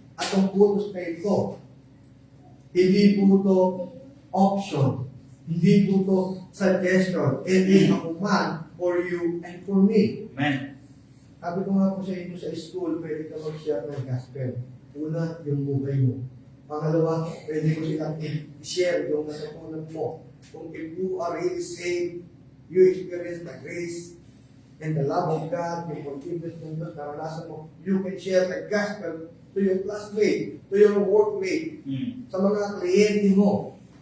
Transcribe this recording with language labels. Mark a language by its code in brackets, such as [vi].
[tl] At ang utos na ito, hindi po ito option. Hindi po ito suggestion. [en] It is a command for you and for me. Amen. [tl] Sabi ko nga po sa inyo sa school, pwede ka mag-share ng gospel. Una, yung buhay mo. Pangalawa, pwede mo silang i-share yung natutunan mo. [en] Kung if you are really saved, you experience the grace and the love of God, [tl] yung forgiveness ng Diyos, naranasan mo, [en] you can share the gospel to your classmate, to your workmate, [tl] sa mga kliyente mo.